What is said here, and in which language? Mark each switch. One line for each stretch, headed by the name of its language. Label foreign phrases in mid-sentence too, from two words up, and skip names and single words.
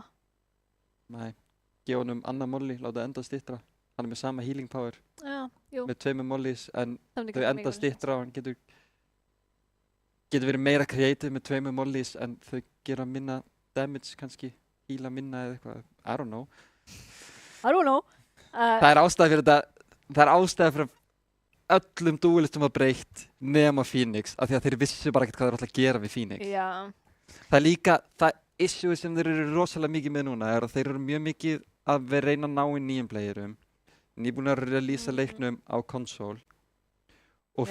Icelandic: Nei, gefa honum annað molly, láta enda stittra. Hann er með sama
English: healing power
Icelandic: Já, jú. með 2 mollys en það myndi þau kannski enda make stittra og hann getur verið meira creative með 2 mollys en þau gera minna damage kannski, heala minna eða eitthvað,
English: I don't know. I don't know.
Icelandic: Það er ástæða fyrir þetta, það er ástæða fyrir að öllum duelistum var breytt nema Phoenix, af því að þeir vissu bara ekkert hvað þeir ætla að gera við Phoenix. Já, Það er líka, það issue sem þeir eru rosalega mikið með núna er að þeir eru mjög mikið að vera reyna að ná í nýjum playerum, nýbúin að releasa leiknum á konsól og